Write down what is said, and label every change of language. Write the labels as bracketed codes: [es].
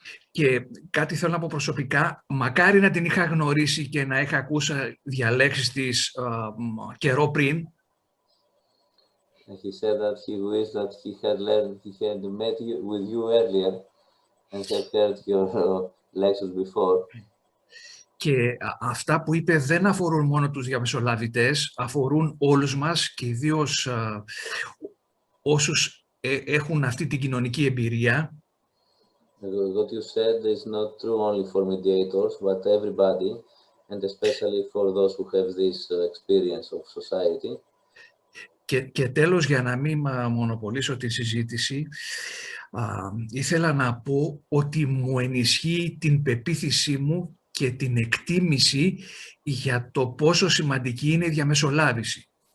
[el] Και κάτι θέλω να πω προσωπικά, μακάρι να την είχα γνωρίσει και να είχα ακούσει διαλέξεις της καιρό πριν. [en] He said that he wished that he had met with you earlier and had heard your lectures before. [el] Και αυτά που είπε δεν αφορούν μόνο τους διαμεσολαβητές, αφορούν όλους μας και ιδίως όσους έχουν αυτή την κοινωνική εμπειρία. [en] What you said is not true only for mediators, but everybody, and especially for those who have this experience of society. [el] Και τέλος, για να μην μονοπολίσω τη συζήτηση, ήθελα να πω ότι μου ενισχύει την πεποίθησή μου και την εκτίμηση για το πόσο σημαντική είναι η διαμεσολάβηση.